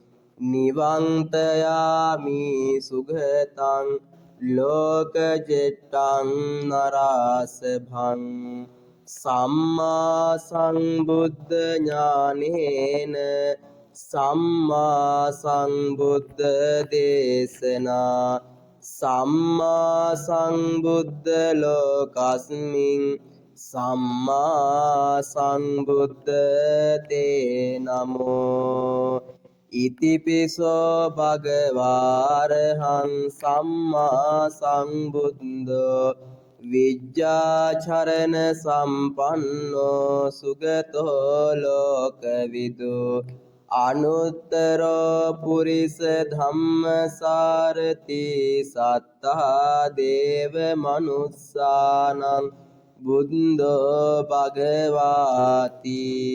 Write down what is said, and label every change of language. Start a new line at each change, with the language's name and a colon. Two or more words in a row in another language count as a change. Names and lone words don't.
Pali: නිවන්තයාමි සුගතං ලෝකජෙට්ටං නරාසභං සම්මා සම්බුද්ධ ඥානේන සම්මා සම්බුද්ධ දේශනා සම්මා සම්බුද්ධ ලෝකස්මින් සම්මා සම්බුද්ධ තේ නමෝ ඉතිපිසෝ භගවාරහං සම්මා සම්බුද්ධෝ විජ්ජාචරණ සම්පන්නෝ සුගතෝ ලෝකවිදු අනුත්තරෝ පුරිස ධම්මසාරති සත්තා දේව මනුස්සානං බුද්ධෝ භගවාති